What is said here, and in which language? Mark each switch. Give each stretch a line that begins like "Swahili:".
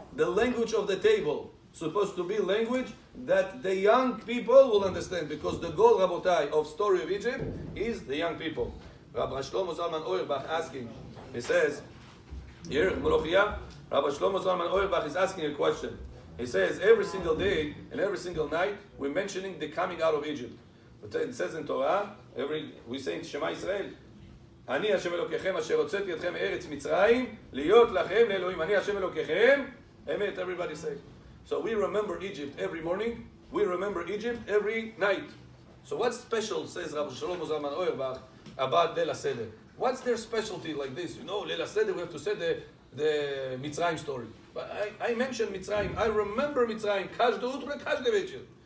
English: The language of the table supposed to be language that the young people will understand, because the goal, Rabotai, of Story of Egypt is the young people. Rabbi Shlomo Zalman Auerbach asking, he says, here, Molochia, Rabbi Shlomo Zalman Auerbach is asking a question. He says, every single day and every single night, we're mentioning the coming out of Egypt. It says in Torah, we say in Shema Israel,
Hebrew: אני השם אלוקיכם אשר הוצאתי אתכם מארץ מצרים להיות לכם לאלוהים. אני השם אלוקיכם.
English: Amen. Everybody say. So we remember Egypt every morning. We remember Egypt every night. So what's special, says Rabbi Shlomo Zalman Auerbach, about Leil HaSeder? What's their specialty like this? You know, Leil HaSeder, we have to say the Mitzrayim story. But I mentioned Mitzrayim. I remember Mitzrayim. Kash de'utra, kash de'vechir.